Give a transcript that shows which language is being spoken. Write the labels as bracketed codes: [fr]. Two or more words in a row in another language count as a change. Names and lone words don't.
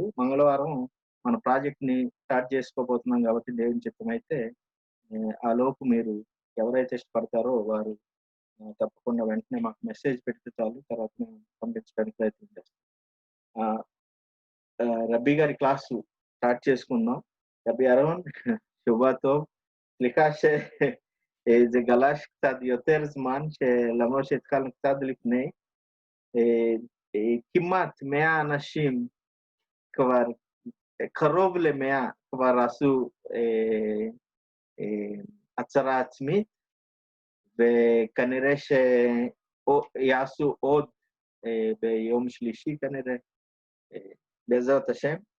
[te] మంగళవారం మన ప్రాజెక్ట్ ని స్టార్ట్ చేసుకోబోతున్నాం కాబట్టి దేవుని చిత్తమైతే ఆ లోపు మీరు ఎవరైతే ఇష్టపడతారో వారు తప్పకుండా వెంటనే మాకు మెసేజ్ పెడితే చాలు, తర్వాత మేము పంపించడానికి ప్రయత్నం చేస్తాం. రబ్బీ గారి [en] class start [te] చేసుకుందాం. [he] రబ్బీ ירון, שבוע טוב. סליחה שזה גלש קצת יותר זמן, למרות שהתחלנו קצת לפני. כמעט 100 אנשים כבר, קרוב ל100 כבר עשו הצהרה עצמית, וכנראה שיעשו עוד ביום שלישי כנראה, בעזרת השם.